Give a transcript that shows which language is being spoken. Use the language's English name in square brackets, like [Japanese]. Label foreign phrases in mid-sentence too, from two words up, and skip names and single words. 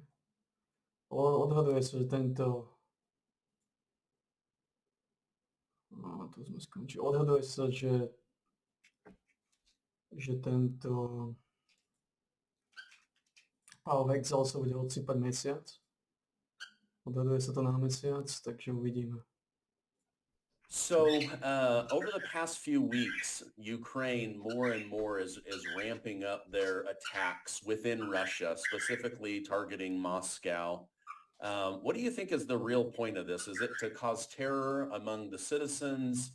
[Slovak] Odhaduje sa, že tento... No, tu sme skončili. Odhaduje sa, že tento Pál Vexal sa bude odsýpať mesiac. Odhaduje sa to na mesiac, takže uvidíme. [English] So over the past few weeks, Ukraine more and more is ramping up their attacks within Russia, specifically targeting Moscow. What do you think is the real point of this? Is it to cause terror among the citizens?